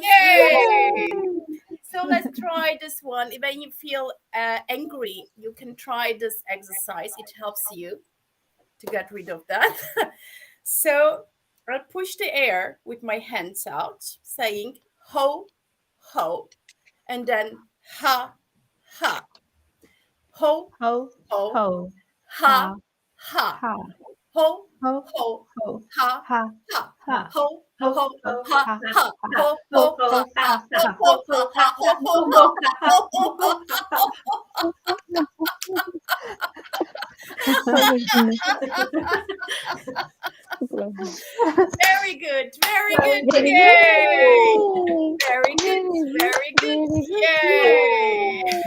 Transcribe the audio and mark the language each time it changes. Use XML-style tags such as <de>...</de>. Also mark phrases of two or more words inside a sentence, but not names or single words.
<en>Yay! So let's try this one. When you feel angry, you can try this exercise. It helps you to get rid of that. So I'll push the air with my hands out, saying ho, ho, and then ha, ha. Ho, ho, ho, ha, ha. Ho, ho, ho, ha, ha, ha. Ho, ho, ho, ha, ha. Ho, ho, ho, ha, ho, ho, ho, ha, ho, Very good. Very good. Yay! Very good. Very good. Yay!</en>